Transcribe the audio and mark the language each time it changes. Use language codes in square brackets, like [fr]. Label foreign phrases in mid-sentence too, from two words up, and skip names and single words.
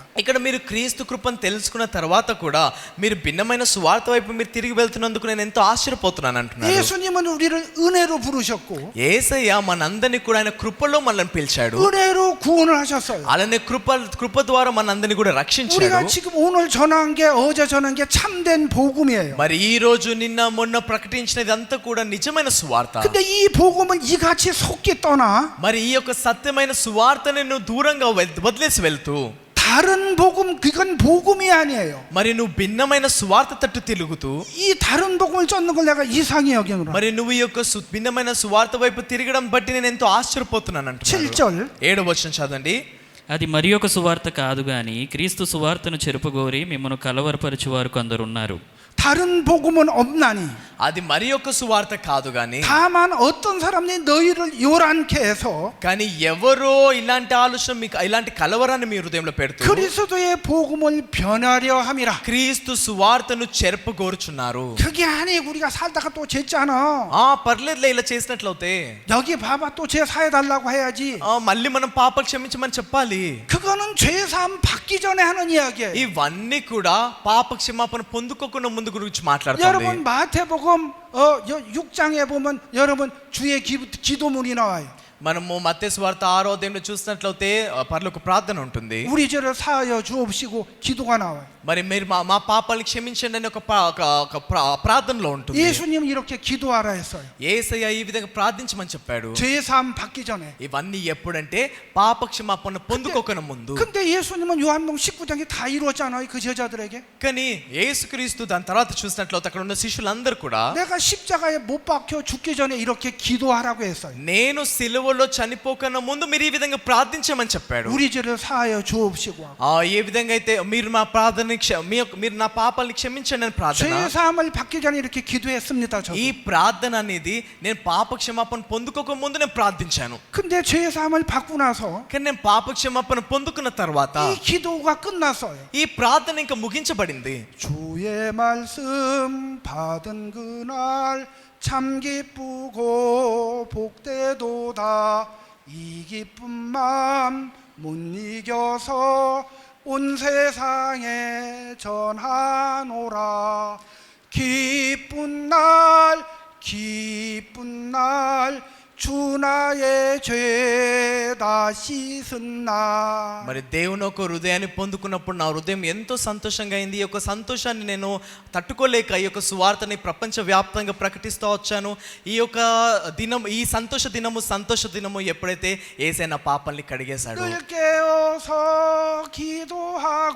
[te] ఇక్కడ మీరు క్రీస్తు కృపను తెలుసుకున్న తర్వాత కూడా మీరు భిన్నమైన సువార్త వైపు మీరు తిరిగి వెళ్తున్నందుకు నేను ఎంతో ఆశ్చర్యపోతున్నాను అంటున్నారు. [ko] 예수님은 우리를 은혜로 부르셨고 [te] యేసయ్య మనందరినీ కూడా ఆయన కృపలో మనల్ని పిలిచాడు. [ko] 은혜로 구원을 하셨어요. [te] అలానే కృప ద్వారా మనందరినీ కూడా రక్షించాడు. [ko] 우리가 지금 오늘 전한 게 어제 전한 게 참된 복음이에요. [te] మరి ఈ రోజు నిన్న మొన్న ప్రకటించినది అంతా కూడా నిజమైన సువార్త. [ko] 근데 이 복음을 이같이 속기 떠나 [te] మరి ఈ యొక్క సత్యమైన సువార్తని నువ్వు దూరంగా వదిలేసి వెళ్తూ [ko] 다른 복음 그건 복음이 아니에요. [te] మరి నువ్వు భిన్నమైన సువార్త తట్టు తిరుగుతూ [ko] 이 다른 복음을 쫓는 걸 내가 이상히 여기노라. [te] మరి నువ్వు ఈ యొక్క భిన్నమైన సువార్త వైపు తిరగడం బట్టి నేను ఎంతో ఆశ్చర్యపోతున్నాను అంటున్నాడు. [ko] 7절 [te] 7వ వచనం చదవండి. అది మరి ఒక సువార్త కాదు గాని క్రీస్తు సువార్తను చెరుపుగోరి మిమ్మల్ని కలవరపరచువారు కొందరున్నారు. [ko] 다른 복음은 없나니 [te] అది మరి ఒక సువార్త కాదు గాని [ko] 다만 어떤 사람이 너희를 요란케 해서 [te] కానీ ఎవరో ఇలాంటి ఆలోచన మీకు ఇలాంటి కలవరాన్ని మీ హృదయంలో పెడుతూ [ko] 그리스도의 복음을 변하려 함이라. [te] క్రీస్తు సువార్తను చెరపగోరుచున్నారు. [ko] 그게 아니고 우리가 살다가 또 죄잖아. [te] పర్లేదులే ఇలా చేసినట్లయితే [ko] 여기 봐봐 또 죄 사해달라고 해야지. [te] మళ్ళీ మనం పాపాలు క్షమించమని చెప్పాలి. [ko] 그거는 죄사함 받기 전에 하는 이야기예요. [te] ఇవన్నీ కూడా పాప క్షమాపణ పొందుకోకుండా ముందు గురించి మాట్లాడుతుంది. [ko] 여러분 마태복음 6장에 보면 여러분 주의 기도문이 나와요. [te] మనము మత్తయి సువార్త 6వ అధ్యాయంలో చూసినట్లయితే పరలోక ప్రార్థన ఉంటుంది. [ko] 우리 죄를 사하여 주옵시고 기도가 나와요. [te] మరి మీరు మా పాపాలను క్షమించండి అని ఒక ప్రార్థనలో ఉంటుంది. [ko] 예수님 이렇게 기도하라 했어요. [te] యేసయ్య ఈ విధంగా ప్రార్థించమని చెప్పాడు. [ko] 죄사함 받기 전에. [te] ఇవన్నీ ఎప్పుడంటే పాప క్షమాపణ పొందుకోకన ముందు. [ko] 근데 예수님은 요한복음 19장에 다 이루었잖아요. 그 제자들에게. [te] కానీ యేసుక్రీస్తు దాని తర్వాత చూసినట్లయితే అక్కడ ఉన్న శిష్యులందరూ కూడా [ko] 내가 십자가에 못 박혀 죽기 전에 이렇게 기도하라고 했어요. [te] నేను సిలువలో చనిపోకన ముందు మీరు ఈ విధంగా ప్రార్థించమని చెప్పాడు. [ko] 우리 죄를 사하여 주옵시고. [te] ఏ విధంగా అయితే మీరు మా ప్రార్థన మీరు నా పాపాలను క్షమించండి అని ప్రార్థన. [ko] 죄사함을 받기 전에 이렇게 기도했습니다. 저도. [te] ఈ ప్రార్థన అనేది నేను పాప క్షమాపణ పొందుకోక ముందు నేను ప్రార్థించాను. [ko] 근데 죄사함을 받고 나서 [te] కానీ నేను పాప క్షమాపణ పొందుకున్న తర్వాత [ko] 이 기도가 끝났어요. [te] ఈ ప్రార్థన ఇంకా ముగించబడింది. [ko] 주의 말씀 받은 그날 참 기쁘고 복되도다. 이 기쁜 마음 못 이겨서 온 세상에 전하노라. 기쁜 날 주 나의 죄 다 씻은 날. [te] మరి దేవుని ఒక హృదయాన్ని పొందుకున్నప్పుడు నా హృదయం ఎంతో సంతోషంగా అయింది. ఈ యొక్క సంతోషాన్ని నేను తట్టుకోలేక ఈ యొక్క సువార్తని ప్రపంచవ్యాప్తంగా ప్రకటిస్తూ వచ్చాను. ఈ యొక్క దినం ఈ సంతోష దినము ఎప్పుడైతే యేసయ్య నా పాపాల్ని కడిగేశాడు. [ko] 늘 깨어서 기도하고